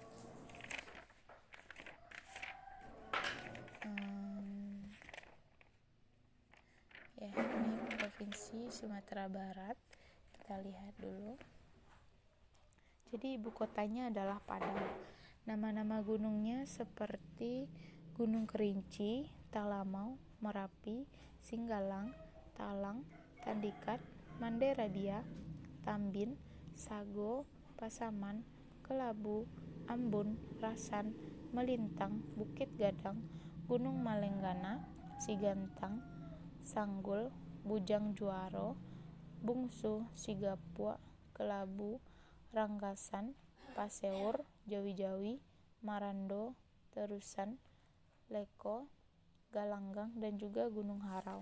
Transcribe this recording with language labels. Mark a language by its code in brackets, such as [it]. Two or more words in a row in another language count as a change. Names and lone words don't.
[id] Ya, ini provinsi Sumatera Barat. Kita lihat dulu. Jadi ibu kotanya adalah Padang. Nama-nama gunungnya seperti Gunung Kerinci, Talamau, Merapi, Singgalang, Talang, Tandikat, Manderadia, Tambin, Sago, Pasaman, Kelabu, Ambon, Rasan, Melintang, Bukit Gadang, Gunung Malenggana, Sigantang, Sanggul, Bujang Juaro, Bungsu, Sigapua, Kelabu, Ranggasan, Paseur, Jawi-Jawi, Marando, Terusan, Leko, Galanggang, dan juga Gunung Harau.